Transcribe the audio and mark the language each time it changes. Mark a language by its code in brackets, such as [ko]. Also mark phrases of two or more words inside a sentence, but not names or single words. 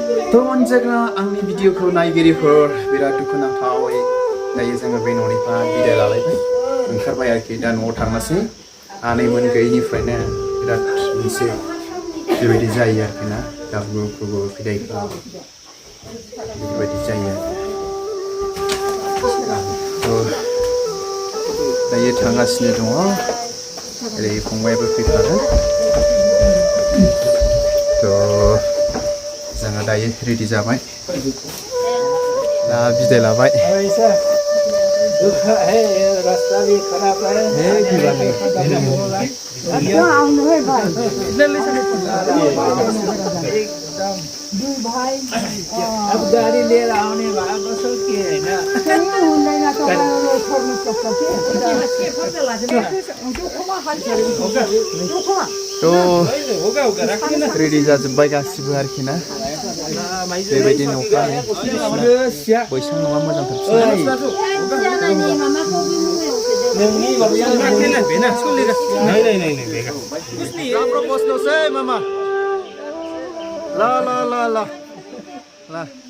[brx] To monjaga angni video ko naigirifor birat dukhnaथावै दायो जोङो बे न'निफ्राय बिदाय लालायबाय ओंखारबाय आरोखि दा न'आव थांनोसै आनैमोन गैयिनिफ्रायनो बिराद मोनसे बेबायदि जायो आरोखि ना गाबु गुबु बिदायखौ बेबायदि जायो दायो थांगासिनो दङ ओरै फंबायाबो फैफादों जोङो दायो रेडि जाबाय दा बिदाय लाबाय [hi] रास्ता भी खराब है भाई अब गाड़ी ले रहा हूँ [brx] तो रेडि जाजोब्बाय गासिबो आरोखि ना बेबायदि न'फ्रा बैसां नङा मोजांथारसै मामा ला ला ला ला ला